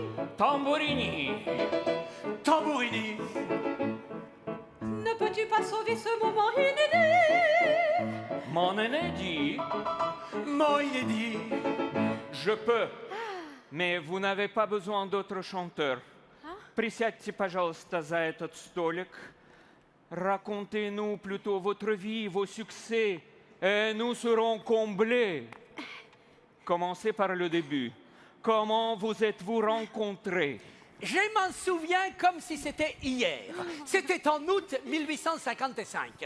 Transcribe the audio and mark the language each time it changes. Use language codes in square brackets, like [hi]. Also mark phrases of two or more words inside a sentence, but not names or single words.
[fr] Tambourini. Tambourini. Ne peux-tu pas sauver ce moment inédit? Mon inédit. Mon inédit. Je peux. Mais vous n'avez pas besoin d'autres chanteurs. [ru] Присядьте, пожалуйста, за этот столик. [fr] Racontez-nous plutôt votre vie, vos succès, et nous serons comblés. Commencez par le début. Comment vous êtes-vous rencontrés? Je m'en souviens comme si c'était hier. C'était en août 1855.